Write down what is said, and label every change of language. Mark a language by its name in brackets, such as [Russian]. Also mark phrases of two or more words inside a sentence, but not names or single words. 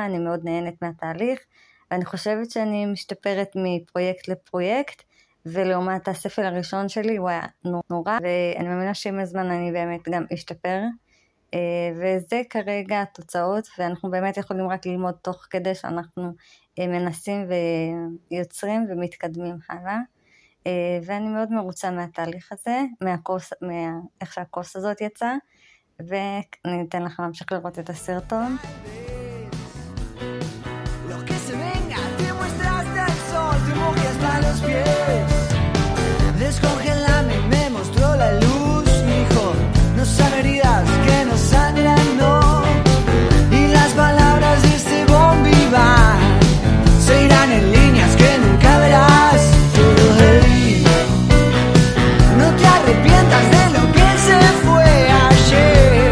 [Hebrew] אני מאוד נהנית מהתהליך, ואני חושבת שאני משתפרת מפרויקט לפרויקט, ולעומת הספר הראשון שלי הוא היה נורא, ואני מאמינה שעם הזמן אני באמת גם אשתפר, וזה כרגע התוצאות, ואנחנו באמת יכולים רק ללמוד תוך כדי שאנחנו מנסים ויוצרים ומתקדמים הלאה, ואני מאוד מרוצה מהתהליך הזה, איך שהקורס הזאת יצא, ואני אתן לכם להמשיך לראות את הסרטון. [Spanish] Descongelame, me mostró la luz, dijo, no son heridas que no sangran, no. Y las palabras de este bombiva se irán en líneas que nunca verás. Pero hey, no te arrepientas de lo que se fue ayer.